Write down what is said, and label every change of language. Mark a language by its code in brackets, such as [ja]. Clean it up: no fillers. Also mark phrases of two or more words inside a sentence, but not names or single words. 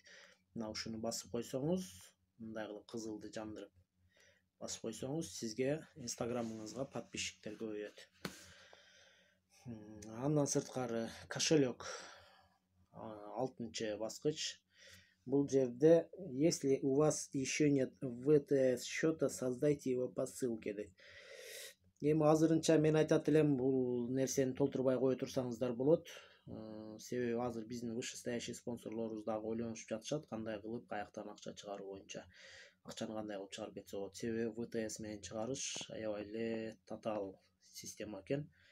[ky] Мына ушуну басып койсоңуз, мындай кылып кызылды жандырып басып койсоңуз, сизге Instagramыңызга подписчиктер көбөйөт. Андан сырткары кошелек 6-чы баскыч. Бул жерде, [ru] если у вас еще нет ВТС счета, создайте его по ссылке дейт. [ky] Эми азырынча мен айтат элем, бул нерсени толтурбай кое турсаңыздар болот. Себеби азыр биздин вышестоящий спонсорлорубуз дагы ойлонушуп жатышат, кандай кылып каяктан акча чыгаруу боюнча. Акчаны кандай кылып чыгарып кетсе болот. Себеби ВТС менен чыгарыш аябай эле татаал система экен.